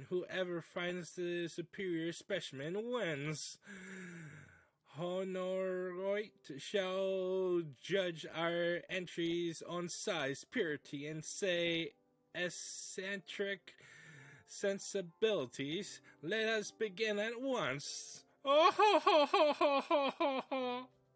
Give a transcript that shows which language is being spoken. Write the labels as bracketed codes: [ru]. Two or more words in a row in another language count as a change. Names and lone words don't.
[en] Whoever finds the superior specimen wins. Honoroit shall judge our entries on size, purity, and say eccentric sensibilities. Let us begin at once. Oh ho ho ho ho ho ho ho.